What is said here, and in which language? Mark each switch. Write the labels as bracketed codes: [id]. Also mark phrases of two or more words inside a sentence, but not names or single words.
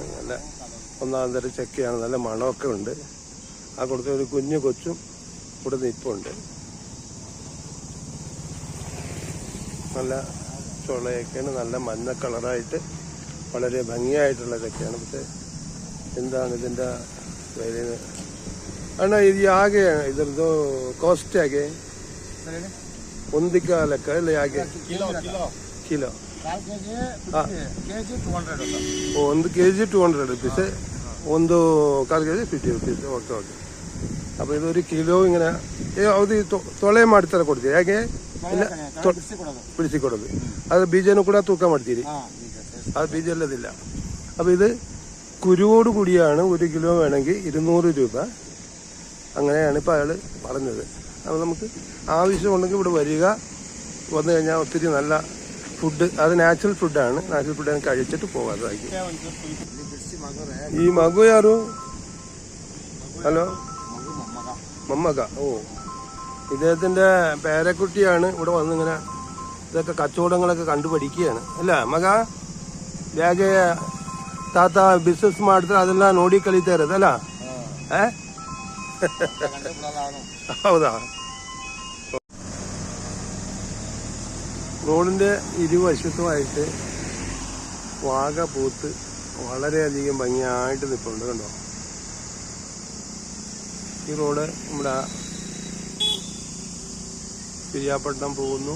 [ml] നല്ല ഒന്നാം തരം ചക്കയാണ്, നല്ല മണമൊക്കെ ഉണ്ട്. ആ കൊടുത്ത ഒരു കുഞ്ഞു കൊച്ചും ഇവിടെ നിൽപ്പുണ്ട്. നല്ല ചുളയൊക്കെയാണ്, നല്ല മഞ്ഞ കളറായിട്ട് വളരെ ഭംഗിയായിട്ടുള്ള ചക്കയാണ്. പക്ഷേ എന്താണ് ഇതിൻ്റെ വില? [kn] ಅಣ್ಣ ಇದು ಹಾಗೆ ಇದ್ರದ್ದು ಕಾಸ್ಟ್ ಹೇಗೆ? ಒಂದಕ್ಕೆ ಲೆಕ್ಕ ಇಲ್ಲ ಹೇಗೆ? ಕಿಲೋ ಒಂದು ಕೆಜಿ 200 ರುಪೀಸ್, ಒಂದು ಕಾಲು ಕೆಜಿ 50 ರುಪೀಸ್. [en] okay okay. [ml] അപ്പോൾ ഇതൊരു കിലോ ഇങ്ങനെ അത് [kn] ತೊಳೆ ಮಾಡ್ತಾರೆ ಕೊಡ್ತೀರಿ ಹೇಗೆ? ಇಲ್ಲ ಬಿಡಿಸಿಕೊಡೋದು. ಅದು ಬೀಜನೂ ಕೂಡ ತೂಕ ಮಾಡ್ತೀರಿ? ಅದು ಬೀಜ ಇಲ್ಲದಿಲ್ಲ. [ml] അപ്പോൾ ഇത് കുരുവോട് കൂടിയാണ്. 1 കിലോ വേണമെങ്കിൽ 200 രൂപ. അങ്ങനെയാണ് ഇപ്പോൾ അയാൾ പറഞ്ഞത്. അപ്പോൾ നമുക്ക് ആവശ്യമുണ്ടെങ്കിൽ ഇവിടെ വരിക, വന്നു കഴിഞ്ഞാൽ ഒത്തിരി നല്ല ഫുഡ്, അത് നാച്ചുറൽ ഫുഡാണ്. [en] natural food [ml] കഴിച്ചിട്ട് പോകാതായിരിക്കും. [kn] ಈ ಮಗು ಯಾರು? ಹಲೋ, ಮಮ್ಮಕ. [ml] ഓ, ഇദ്ദേഹത്തിൻ്റെ പേരക്കുട്ടിയാണ് ഇവിടെ വന്നിങ്ങനെ ഇതൊക്കെ കച്ചവടങ്ങളൊക്കെ കണ്ടുപഠിക്കുകയാണ് [kn] ಅಲ್ಲ ಮಗ? ಹೇಗೆ ತಾತ ಬಿಸ್ನೆಸ್ ಮಾಡ್ತಾರೆ ಅದೆಲ್ಲ ನೋಡಿ ಕಲಿತಾ ಇರೋದಲ್ಲ? ಹೌದಾ? [ml] റോഡിൻ്റെ ഇരുവശത്തുമായിട്ട് വാഗ പൂത്ത് വളരെയധികം ഭംഗിയായിട്ട് നിൽപ്പുണ്ട്. കണ്ടോ? ഈ റോഡ് നമ്മുടെ പിരിയാപ്പട്ടണം പോകുന്നു.